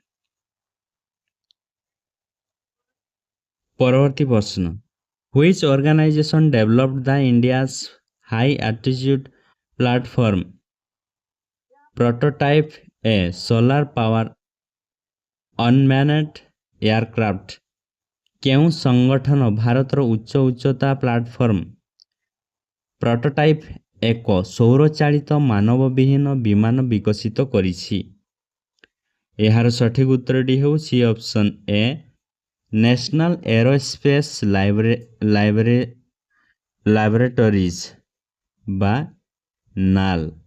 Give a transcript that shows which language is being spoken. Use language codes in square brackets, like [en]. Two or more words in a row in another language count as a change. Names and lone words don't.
[or] ପରବର୍ତ୍ତୀ ପ୍ରଶ୍ନ, [en] which organization developed the India's high altitude platform prototype a solar power unmanned aircraft. [or] କେଉଁ ସଂଗଠନ ଭାରତର ଉଚ୍ଚ ଉଚ୍ଚତା [en] platform prototype [or] ଏକ ସୌରଚାଳିତ ମାନବବିହୀନ ବିମାନ ବିକଶିତ କରିଛି? ଏହାର ସଠିକ୍ ଉତ୍ତରଟି ହେଉଛି [en] option A [or] ନ୍ୟାସନାଲ୍ ଏରୋସ୍ପେସ୍ ଲାବୋରେଟୋରିଜ୍ ବା ନାଲ୍।